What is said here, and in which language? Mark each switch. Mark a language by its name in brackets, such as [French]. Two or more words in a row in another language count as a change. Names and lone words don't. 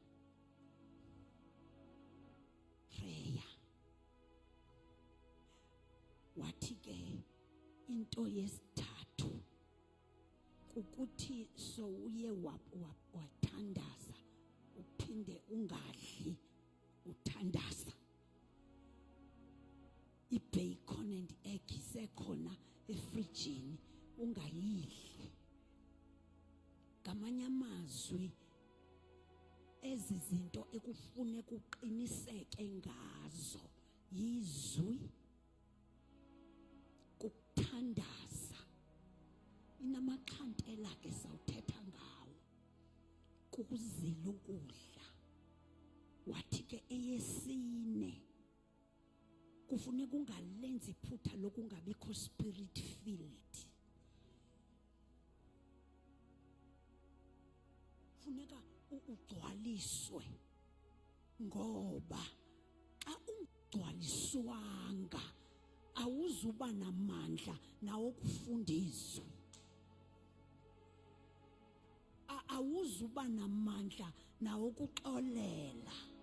[Xhosa] Wathi ke into yesithathu ukuthi so uye wathandaza uphinde ungadli uthandaza. [English] Ibacon and egg [Xhosa] isekhona efrijini ungayidli. Ngamanye amazwi ezi zinto ekufune kuqiniseke ngazo yizwi, kuthandaza. Inamaxhantela ke sawuthetha ngawo kukuzila ukudla. Wathi ke eyesine kufuneka ungalenzi iphutha lokungabikho [English] spirit filled. [Xhosa] Funeka ugcwaliswe ngoba xa ungcwaliswanga awuzuba namandla nawokufundiswa, awuzuba namandla nawokuxolela.